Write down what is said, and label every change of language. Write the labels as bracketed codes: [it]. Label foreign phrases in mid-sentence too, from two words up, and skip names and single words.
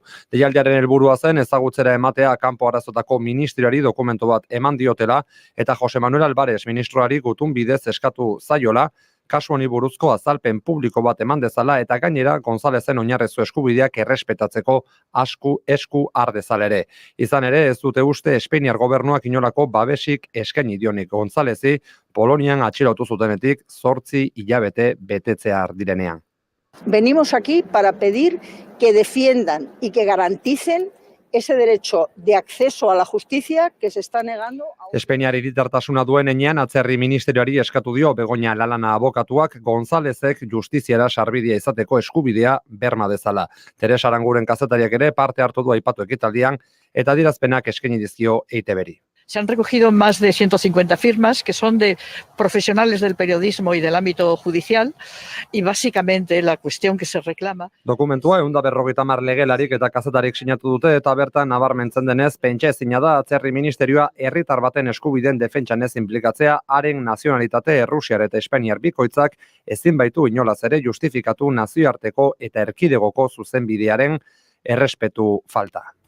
[eu] Deialdiaren helburua zen ezagutzera ematea kanpo arazotako ministeriari dokumentu bat eman diotela eta Jose Manuel Álvarez ministroari gutun bidez eskatu zaiola, kasu honi buruzko azalpen publiko bat eman dezala eta gainera Gonzalezen oinarrizko eskubideak errespetatzeko esku har dezala ere. Izan ere ez dute uste Espainiar gobernuak inolako babesik eskaini dionik Gonzalezi Polonian atxilotu zutenetik 8 hilabete betetzear direnean. [es] Venimos aquí para pedir que defiendan y que garanticen ese derecho de acceso a la justicia que se está negando a... [eu] Espainiar hiritartasuna duen enean atzerri ministerioari eskatu dio Begoña Lalana abokatuak Gonzalezek justiziara sarbidea izateko eskubidea berma dezala. Teresa Aranguren kazetariak ere parte hartu du aipatu ekitaldian eta adierazpenak eskaini dizkio EITBri. [es] Se han recogido más de 150 firmas que son de profesionales del periodismo y del ámbito judicial y básicamente la cuestión que se reclama. [eu] Dokumentua 150 legelarik eta kazetarik sinatu dute eta bertan nabarmentzen denez pentsa ezina da atzerri ministerioa herritar baten eskubideen defentsan ez inplikatzea haren nazionalitate Errusiar eta Espainiar bikoitzak ezin baitu inolaz ere justifikatu nazioarteko eta erkidegoko zuzenbidearen errespetu falta.